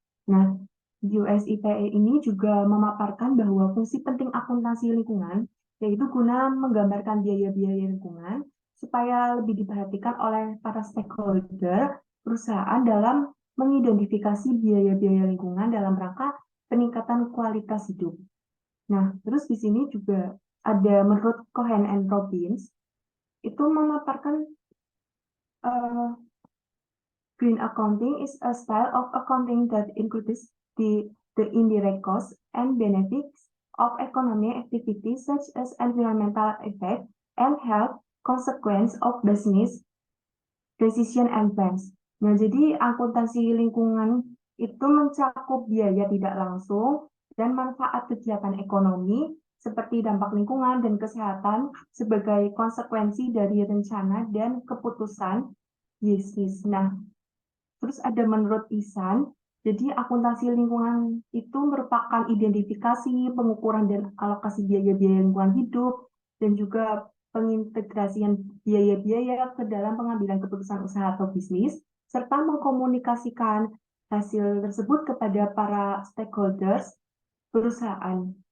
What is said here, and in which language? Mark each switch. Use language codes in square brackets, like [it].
[id] Nah, USIPE ini juga memaparkan bahwa fungsi penting akuntansi lingkungan yaitu guna menggambarkan biaya-biaya lingkungan supaya lebih diperhatikan oleh para stakeholder perusahaan dalam mengidentifikasi biaya-biaya lingkungan dalam rangka peningkatan kualitas hidup. Nah, terus di sini juga ada menurut Cohen and Robbins itu memaparkan [en] green accounting is a style of accounting that includes the indirect costs and benefits of economic activities such as environmental effect and health consequence of business decision and plans. [id] Nah, jadi akuntansi lingkungan itu mencakup biaya tidak langsung dan manfaat kegiatan ekonomi seperti dampak lingkungan dan kesehatan sebagai konsekuensi dari rencana dan keputusan bisnis. Nah, terus ada menurut Ihsan, jadi akuntansi lingkungan itu merupakan identifikasi, pengukuran dan alokasi biaya-biaya lingkungan hidup, dan juga pengintegrasian biaya-biaya ke dalam pengambilan keputusan usaha atau bisnis, serta mengkomunikasikan hasil tersebut kepada para stakeholders perusahaan.